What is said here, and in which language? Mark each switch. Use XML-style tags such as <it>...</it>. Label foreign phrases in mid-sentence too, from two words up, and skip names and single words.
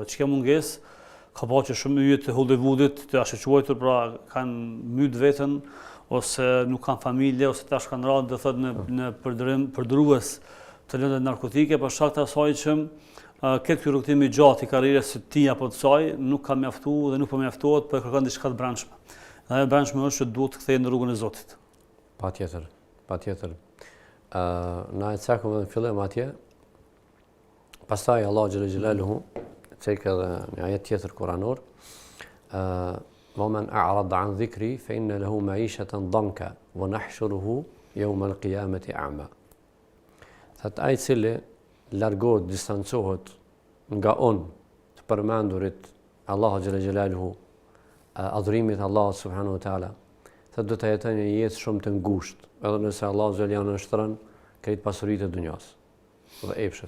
<sq>Çka mungesë ka bërë që shumë yje të Hollywoodit të ashtuquajtur, pra kanë myt veten ose nuk kanë familje ose tash kanë rënë do thotë në përdorues të lëndë narkotike për shkak të asaj që këtë rrugtim I gjatë I karrierës së tij apo të saj nuk ka mjaftuar dhe nuk po mjaftohet, po kërkon diçka të brendshme. Dhe ajo brendshme është që duhet të kthehej në rrugën e Zotit. Patjetër. Na e cakëm edhe në fillim atje. Pastaj Allahu</sq> <ar>جل جلاله</ar> <sq>cek edhe një ajet tjetër kuranor.</sq> <ar>ومن أعرض عن ذكري فإن له معيشة ضنكا ونحشره يوم القيامة أعمى.</ar> <sq>Thot ai cili largohet, distancohet nga të përmendurit Allahu</sq> <ar>جل جلاله,</ar> <sq>adhurimit Allahut</sq> <ar>سبحانه وتعالى,</ar> <sq>thot do të jetojë një jetë shumë të ngushtë, edhe nëse Allahu</sq> <ar>جل جلاله</ar> <sq>nështron krejt pasuritë e dunjas dhe epshet.</sq>